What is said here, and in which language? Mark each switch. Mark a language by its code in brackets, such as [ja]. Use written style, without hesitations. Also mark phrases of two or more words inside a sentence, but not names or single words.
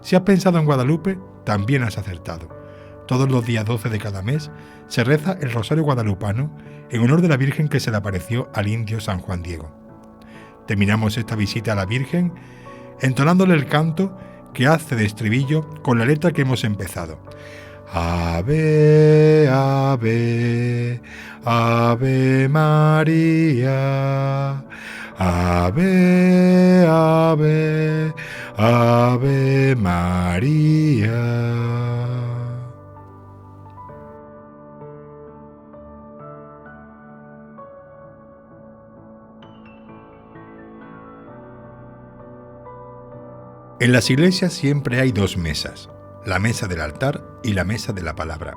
[es] Si has pensado en Guadalupe, también has acertado. Todos los días 12 de cada mes se reza el Rosario Guadalupano en honor de la Virgen que se le apareció al indio San Juan Diego. Terminamos esta visita a la Virgen entonándole el canto que hace de estribillo con la letra que hemos empezado. Ave, ave, ave María, ave, ave, ave María. En las iglesias siempre hay dos mesas, la mesa del altar y la mesa de la palabra.